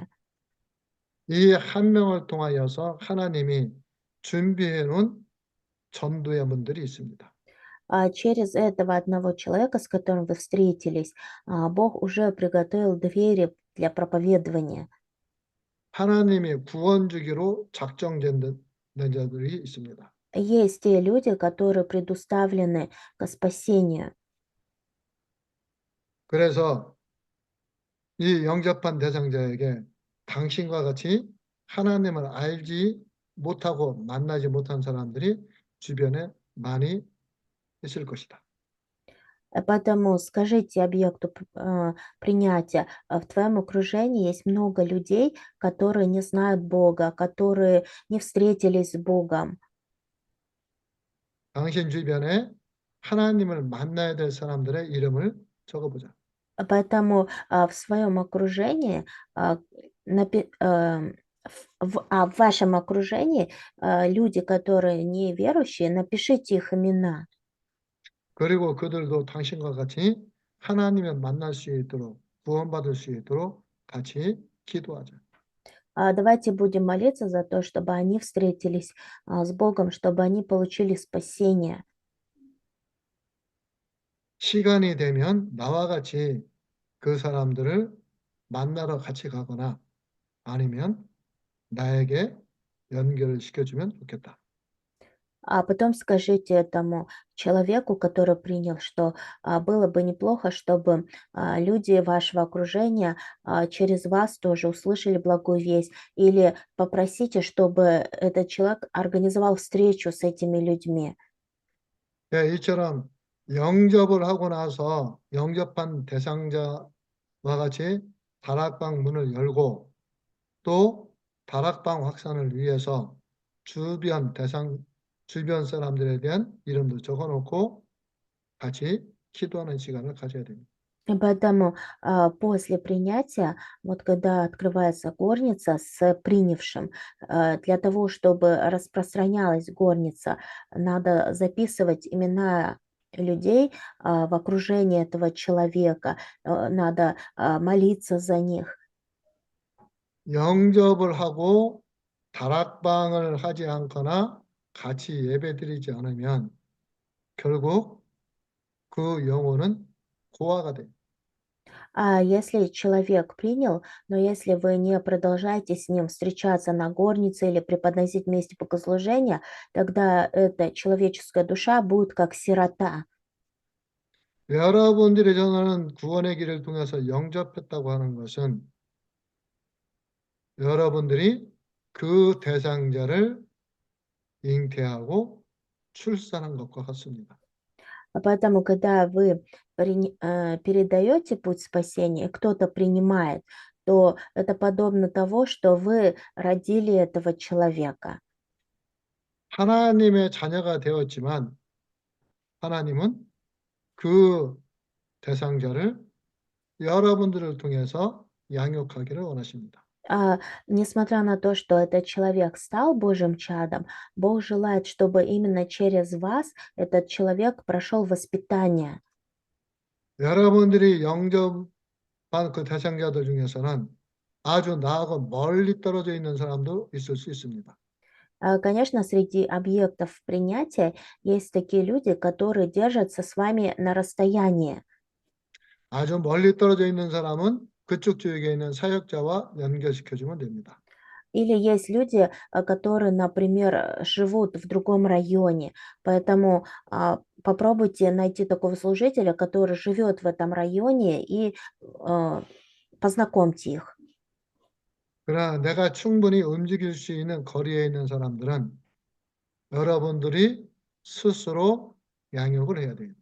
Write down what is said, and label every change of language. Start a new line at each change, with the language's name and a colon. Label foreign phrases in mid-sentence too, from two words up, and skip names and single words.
Korean: 이 한 명을 통하여서 하나님이 준비해 놓은 전도의 문들이 있습니다.
Russian: Через этого одного человека, с которым вы встретились, Бог уже приготовил двери для проповедования.
Korean: 하나님이 구원 주기로 작정된 자들이 있습니다.
Russian: Есть те люди, которые предуставлены к спасению.
Korean: 그래서 이 영접한 대상자에게 당신과 같이 하나님을 알지 못하고 만나지 못한 사람들이 주변에 많이 있을 것이다.
Russian: Поэтому скажите объекту принятия, в твоем окружении есть много людей, которые не знают Бога, которые не встретились с Богом.
Korean: 당신 주변에 하나님을 만나야 될 사람들의 이름을 적어보자.
Russian: Поэтому в своем окружении, а, в вашем окружении люди, которые неверующие, напишите их имена.
Korean: 그리고 그들도 당신과 같이 하나님을 만날 수 있도록 구원받을 수 있도록 같이 기도하자.
Russian: Давайте будем молиться за то, чтобы они встретились с Богом, чтобы они получили спасение.
Korean: 시간이 되면 나와 같이 그 사람들을 만나러 같이 가거나 아니면 나에게 연결을 시켜주면 좋겠다.
Russian: А потом скажите этому человеку, который принял, что было бы неплохо, чтобы люди вашего окружения через вас тоже услышали благую весть. Или попросите, чтобы этот человек организовал встречу с этими людьми.
Korean: 예, 이처럼 영접을 하고 나서 영접한 대상자와 같이 다락방 문을 열고 또 다락방 확산을 위해서 주변 사람들에 대한 이름도 적어놓고 같이 기도하는 시간을 가져야 됩니다.
Russian: И поэтому после принятия, вот когда открывается горница с принявшим, для того, чтобы распространялась горница, надо записывать имена людей в окружении этого человека, надо молиться за них.
Korean: 영접을 하고 다락방을 하지 않거나 같이 예배드리지 않으면 결국 그 영혼은 고아가 됩니다.
Russian: А если человек принял, но если вы не продолжаете с ним встречаться на горнице или преподносить вместе богослужения, тогда эта человеческая душа будет как сирота.
Korean: 여러분들이 전하는 구원의 길을 통해서 영접했다고 하는 것은 여러분들이 그 대상자를 잉태하고 출산한 것과 같습니다.
Russian: Поэтому, когда вы передаете путь спасения, и кто-то принимает, то это подобно того, что вы родили этого человека.
Korean: 하나님의 자녀가 되었지만 하나님은 그 대상자를 여러분들을 통해서 양육하기를 원하십니다.
Russian: А, Несмотря на то, что этот человек стал Божьим чадом, Бог желает, чтобы именно через вас этот человек прошел воспитание.
Korean: 여러분들이 영접한 그 대상자들 중에서는 아주 나하고 멀리 떨어져 있는 사람도 있을 수 있습니다.
Russian: Конечно, среди объектов принятия есть такие люди, которые держатся с вами на расстоянии.
Korean: 아주 멀리 떨어져 있는 사람은 그쪽 지역에 있는 사역자와 연결시켜주면 됩니다.
Russian: Или есть люди, которые, например, живут в другом районе, поэтому попробуйте найти такого служителя, который живет в этом районе, и познакомьте их.
Korean: 그러나 내가 충분히 움직일 수 있는 거리에 있는 사람들은 여러분들이 스스로 양육을 해야 돼요.